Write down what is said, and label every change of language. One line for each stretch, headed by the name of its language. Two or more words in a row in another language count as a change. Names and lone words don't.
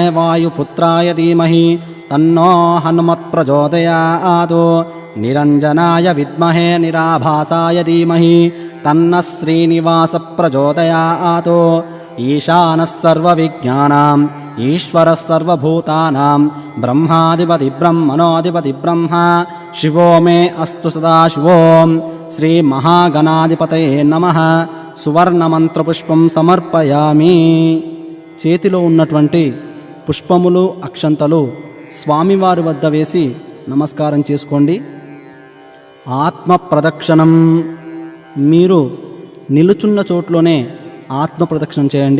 Sanskrit: वायुपुत्राय धीमहि तन्नो हनुमत् प्रचोदयात् निरञ्जनाय विद्महे निराभासाय धीमहि तन्नः श्रीनिवास प्रचोदयात् ईशानः सर्वविज्ञानाम् ईश्वरः सर्वभूतानां ब्रह्माधिपति ब्रह्मणोऽधिपति ब्रह्मा शिवो मे अस्तु सदाशिवो श्रीमहागणाधिपतये नमः సువర్ణమంత్రపుష్పం సమర్పయామి.
Telugu: చేతిలో ఉన్నటువంటి పుష్పములు అక్షంతలు స్వామివారి వద్ద వేసి నమస్కారం చేసుకోండి. ఆత్మ ప్రదక్షిణం, మీరు నిలుచున్న చోట్లోనే ఆత్మ ప్రదక్షిణం చేయండి.